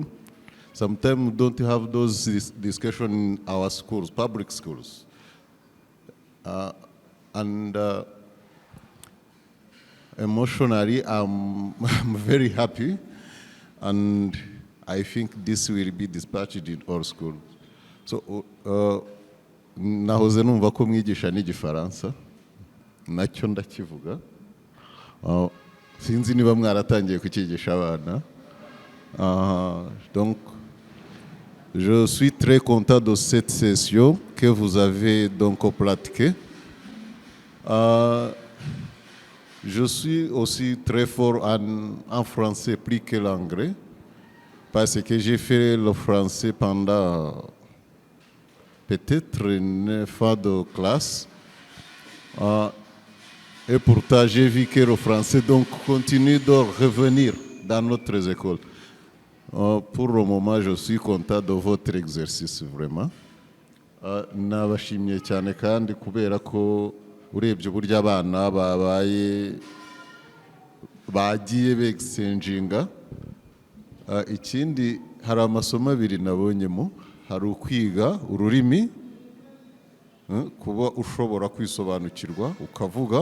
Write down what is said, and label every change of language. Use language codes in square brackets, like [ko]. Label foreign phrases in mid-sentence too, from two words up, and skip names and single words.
[en] Sometimes we don't have those discussions in our schools, public schools. Emotionally, I'm very happy, and I think this will be dispatched in all schools. So, [rw] nahoze numva ko mwigisha n'igifaransa, nacyo ndakivuga. Sinzi niba mwaratangiye kukigisha abana. [fr] Donc, je suis très content de cette session que vous avez donc pratiquée. Je suis aussi très fort en français plus que l'anglais parce que j'ai fait le français pendant peut-être 9 ans de classe. Et pourtant, j'ai vu que le français donc continue de revenir dans notre école. Pour le moment, je suis content de votre exercice, vraiment. [rw] Nabashimye cyane kandi kubera ko urebye uburyo abana bagiye begisenjinga. Ikindi hari amasomo abiri nabonyemo, hari ukwiga ururimi, kuba ushobora kwisobanukirwa ukavuga.